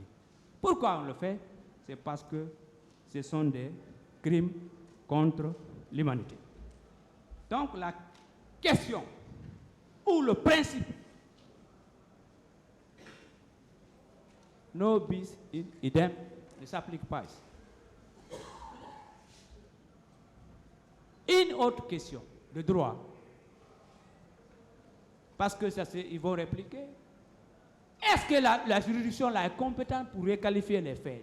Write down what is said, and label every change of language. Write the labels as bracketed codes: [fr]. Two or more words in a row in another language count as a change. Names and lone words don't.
[fr] Pourquoi on le fait? C'est parce que ce sont des crimes contre l'humanité. Donc la question ou le principe [la] no bis in idem [fr] ne s'applique pas ici. Une autre question de droit, parce que ça, ils vont répliquer. Est-ce que la juridiction là est compétente pour requalifier les faits?